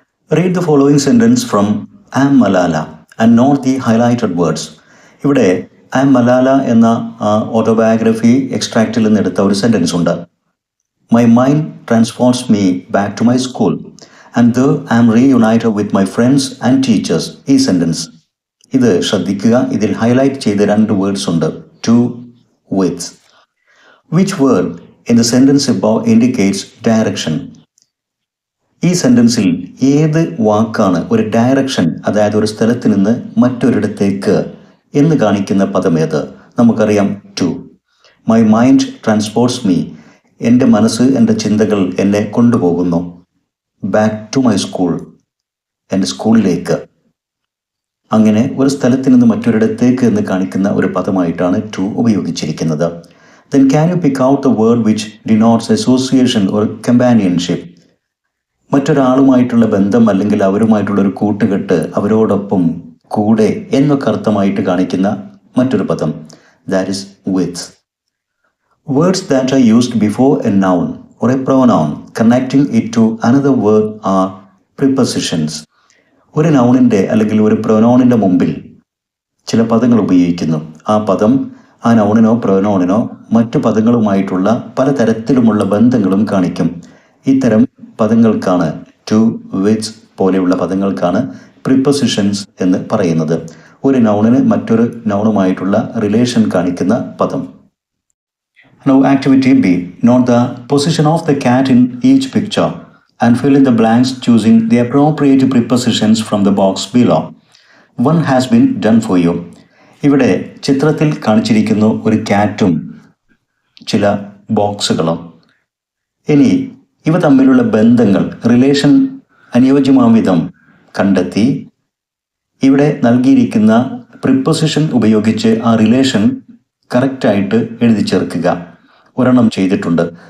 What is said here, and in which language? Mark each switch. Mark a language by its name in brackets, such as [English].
[English] Read the following sentence from I am Malala and note the highlighted words. [Malayalam] ഇവിടെ I am Malala എന്ന autobiography എക്സ്ട്രാക്റ്റിൽ നിന്നെടുത്ത ഒരു sentence ഉണ്ട്. [English] My mind transports me back to my school and there I am reunited with my friends and teachers. [Malayalam] ഈ sentence ഇത് ശ്രദ്ധിക്കുക. ഇതിൽ highlight ചെയ്ത 2 വേർഡ്സ് ഉണ്ട്, to, with. [English] Which word in the sentence above indicates direction? [Malayalam] ഈ സെൻറ്റൻസിൽ ഏത് വാക്കാണ് ഒരു ഡയറക്ഷൻ, അതായത് ഒരു സ്ഥലത്ത് നിന്ന് മറ്റൊരിടത്തേക്ക് എന്ന് കാണിക്കുന്ന പദം ഏത്? നമുക്കറിയാം ടു. [English] my mind transports me, [Malayalam] എൻ്റെ മനസ്സ്, എൻ്റെ ചിന്തകൾ എന്നെ കൊണ്ടുപോകുന്നു. [English] back to my school, [Malayalam] എൻ്റെ സ്കൂളിലേക്ക്. അങ്ങനെ ഒരു സ്ഥലത്ത് നിന്ന് മറ്റൊരിടത്തേക്ക് എന്ന് കാണിക്കുന്ന ഒരു പദമായിട്ടാണ് ടു ഉപയോഗിച്ചിരിക്കുന്നത്. [English] Then can you pick out the word which denotes association or companionship? [Malayalam] മറ്റൊരാളുമായിട്ടുള്ള ബന്ധം അല്ലെങ്കിൽ അവരുമായിട്ടുള്ളൊരു കൂട്ടുകെട്ട്, അവരോടൊപ്പം, കൂടെ എന്നൊക്കെ അർത്ഥമായിട്ട് കാണിക്കുന്ന മറ്റൊരു പദം, [English] that is with. Words that are used before a noun or a pronoun connecting it to another word are prepositions. [Malayalam] ഒരു നൗണിൻ്റെ അല്ലെങ്കിൽ ഒരു പ്രൊനൗണിൻ്റെ മുമ്പിൽ ചില പദങ്ങൾ ഉപയോഗിക്കുന്നു. ആ പദം ആ നൗണിനോ പ്രൊനൗണിനോ മറ്റു പദങ്ങളുമായിട്ടുള്ള പലതരത്തിലുമുള്ള ബന്ധങ്ങളും കാണിക്കും. ഇത്തരം പദങ്ങൾക്കാണ് ടു, വിത്ത് പോലെയുള്ള പദങ്ങൾക്കാണ് പ്രിപ്പൊസിഷൻസ് എന്ന് പറയുന്നത്. ഒരു നൗണിന് മറ്റൊരു നൗണുമായിട്ടുള്ള റിലേഷൻ കാണിക്കുന്ന പദം. [English] Now activity B. Note the position of the cat in each picture and fill in the blanks choosing the appropriate prepositions from the box below. One has been done for you. [Malayalam] ഇവിടെ ചിത്രത്തിൽ കാണിച്ചിരിക്കുന്നു ഒരു ക്യാറ്റും ചില ബോക്സുകളും. ഇനി ഇവ തമ്മിലുള്ള ബന്ധങ്ങൾ, relation അനുയോജ്യമാം വിധം കണ്ടെത്തി ഇവിടെ നൽകിയിരിക്കുന്ന പ്രിപ്പൊസിഷൻ ഉപയോഗിച്ച് ആ റിലേഷൻ കറക്റ്റായിട്ട് എഴുതി ചേർക്കുക. ഒരെണ്ണം ചെയ്തിട്ടുണ്ട്.